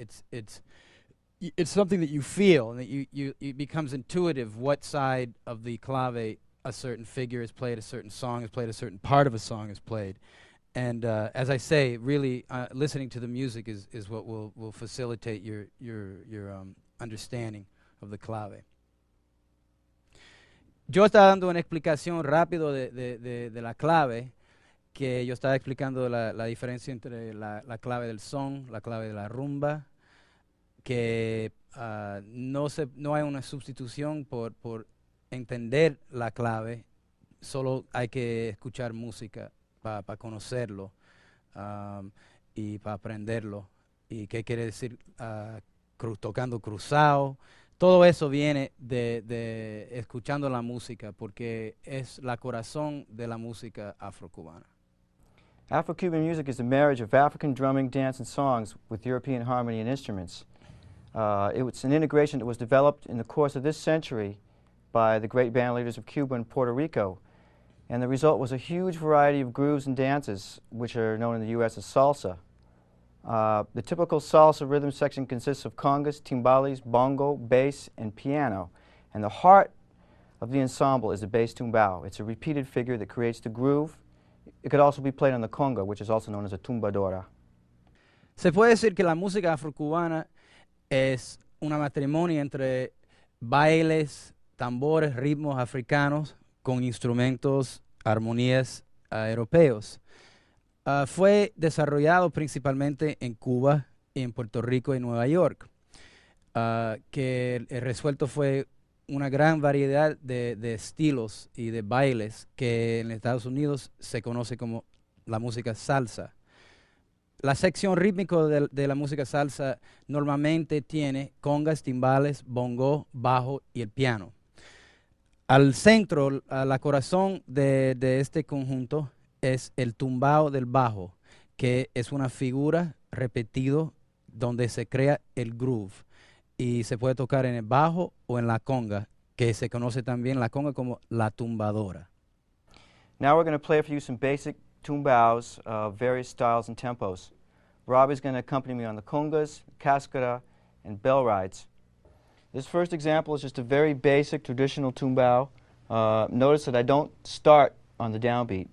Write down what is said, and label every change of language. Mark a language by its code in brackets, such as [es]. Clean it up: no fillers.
[en] It's something that you feel, and that it becomes intuitive what side of the clave a certain figure is played, a certain song is played, a certain part of a song is played. And as I say, really listening to the music is what will facilitate your understanding of the clave. [es] Yo estaba dando una explicación rápido de la clave, que yo estaba explicando la diferencia entre la clave del son, la clave de la rumba, que no hay una sustitución por entender la clave, solo hay que escuchar música para conocerlo y para aprenderlo. ¿Y qué quiere decir tocando cruzado? Todo eso viene de escuchando la música, porque es la corazón de la música afrocubana. [en] Afro-Cuban music is a marriage of African drumming, dance, and songs with European harmony and instruments. It was an integration that was developed in the course of this century by the great band leaders of Cuba and Puerto Rico. And the result was a huge variety of grooves and dances, which are known in the U.S. as salsa. The typical salsa rhythm section consists of congas, timbales, bongo, bass, and piano. And the heart of the ensemble is the bass tumbao. It's a repeated figure that creates the groove. It could also be played on the conga, which is also known as a tumbadora. [es] Se puede decir que la música afrocubana es una matrimonio entre bailes, tambores, ritmos africanos con instrumentos, armonías europeos. Fue desarrollado principalmente en Cuba, y en Puerto Rico y Nueva York, que el resuelto fue una gran variedad de estilos y de bailes que en Estados Unidos se conoce como la música salsa. La sección rítmica de la música salsa normalmente tiene congas, timbales, bongo, bajo y el piano. Al centro, la corazón de este conjunto es el tumbao del bajo, que es una figura repetido donde se crea el groove, y se puede tocar en el bajo o en la conga, que se conoce también la conga como la tumbadora. [en] Now we're going to play for you some basic tumbaos of various styles and tempos. Robbie's going to accompany me on the congas, cascara, and bell rides. This first example is just a very basic traditional tumbao. Notice that I don't start on the downbeat.